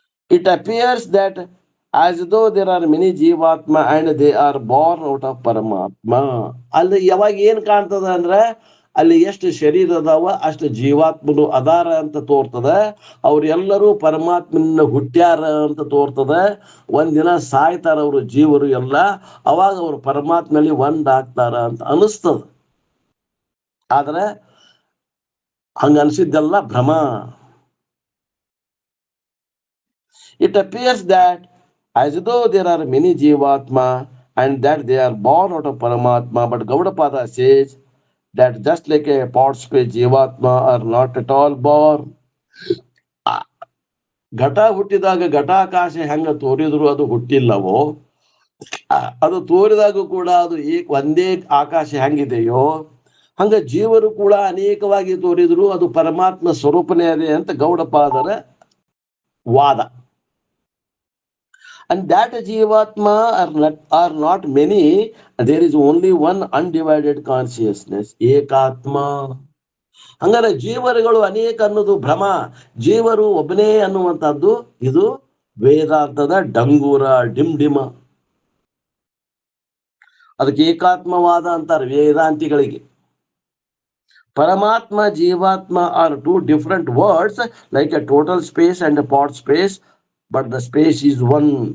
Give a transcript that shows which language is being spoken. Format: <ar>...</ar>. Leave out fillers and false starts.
<en>It appears that as though there are many Jivatma and they are born out of Paramatma.</en> <kn>ಅಲ್ಲಿ ಯಾವಾಗ ಏನ್ ಕಾಣ್ತದ ಅಂದ್ರ ಅಲ್ಲಿ ಎಷ್ಟು ಶರೀರ ಅದಾವ ಅಷ್ಟು ಜೀವಾತ್ಮನು ಅದಾರ ಅಂತ ತೋರ್ತದ. ಅವ್ರೆಲ್ಲರೂ ಪರಮಾತ್ಮನ ಹುಟ್ಟ್ಯಾರ ಅಂತ ತೋರ್ತದ. ಒಂದಿನ ಸಾಯ್ತಾರ ಅವರು ಜೀವರು ಎಲ್ಲ, ಅವಾಗ ಅವ್ರು ಪರಮಾತ್ಮನಲ್ಲಿ ಒಂದಾಗ್ತಾರ ಅಂತ ಅನಿಸ್ತದ. ಆದ್ರೆ ಹಂಗ ಅನ್ಸಿದ್ದೆಲ್ಲ ಭ್ರಮ.</kn> <en>It appears that as though there are many Jivatma and that they are born out of Paramatma, but Gaudapada says that just like a pot space Jivatma are not at all born.</en> <kn>ಘಟ ಹುಟ್ಟಿದಾಗ ಘಟಾಕಾಶ ಹೆಂಗ ತೋರಿದ್ರು ಅದು ಹುಟ್ಟಿಲ್ಲವೋ, ಅದು ತೋರಿದಾಗ ಕೂಡ ಅದು ಒಂದೇ ಆಕಾಶ ಹೆಂಗಿದೆಯೋ ಹಂಗ ಜೀವರು ಕೂಡ ಅನೇಕವಾಗಿ ತೋರಿದ್ರು ಅದು ಪರಮಾತ್ಮ ಸ್ವರೂಪನೇ ಅದೇ ಅಂತ ಗೌಡಪಾದರ ವಾದ.</kn> <en>And that Jivatma are not many, there is only one undivided consciousness, Ekatma.</en> <kn>ಹಂಗಾರೆ ಜೀವರುಗಳು ಅನೇಕ ಅನ್ನೋದು ಭ್ರಮ, ಜೀವರು ಒಬ್ಬನೇ ಅನ್ನುವಂಥದ್ದು ಇದು ವೇದಾಂತದ ಡಂಗೂರ, ಡಿಂಡಿಮ. ಅದಕ್ಕೆ ಏಕಾತ್ಮವಾದ ಅಂತಾರೆ ವೇದಾಂತಿಗಳಿಗೆ.</kn> <en>Paramatma Jivatma are two different words like a total space and a pot space, but the space is one.</en>